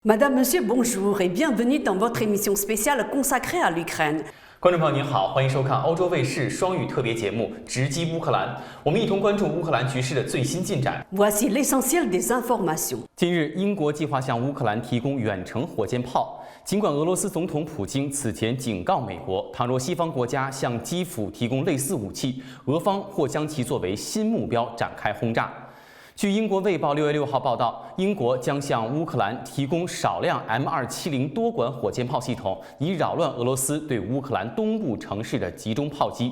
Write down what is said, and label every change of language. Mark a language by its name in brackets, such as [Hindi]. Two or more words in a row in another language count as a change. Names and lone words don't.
[French] Madame, Monsieur, bonjour et bienvenue dans votre émission spéciale consacrée à l'Ukraine. [Chinese] 观众朋友您好，欢迎收看欧洲卫视双语特别节目《直击乌克兰》，我们一同关注乌克兰局势的最新进展。 [French] Voici l'essentiel des informations. [Chinese] 近日，英国计划向乌克兰提供远程火箭炮。尽管俄罗斯总统普京此前警告美国，倘若西方国家向基辅提供类似武器，俄方或将其作为新目标展开轰炸。据英国《卫报》6月6号报道，英国将向乌克兰提供少量 M270 多管火箭炮系统，以扰乱俄罗斯对乌克兰东部城市的集中炮击。